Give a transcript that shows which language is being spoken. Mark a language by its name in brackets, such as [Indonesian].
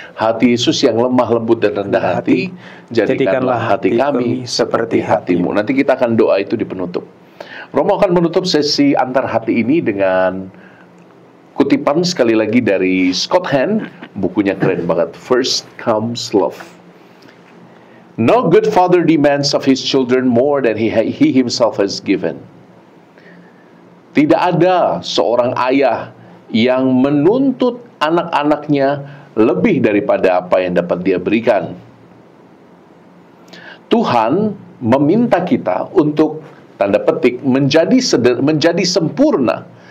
[Indonesian] Hati Yesus yang lemah lembut dan rendah hati, jadikanlah hati kami seperti hatimu. Nanti kita akan doa itu di penutup. Romo akan menutup sesi antar hati ini dengan kutipan sekali lagi dari Scott Hahn. Bukunya keren banget. First Comes Love. [English] No good father demands of his children more than he himself has given. [Indonesian] Tidak ada seorang ayah yang menuntut anak-anaknya lebih daripada apa yang dapat dia berikan. Tuhan meminta kita untuk, tanda petik, menjadi sempurna.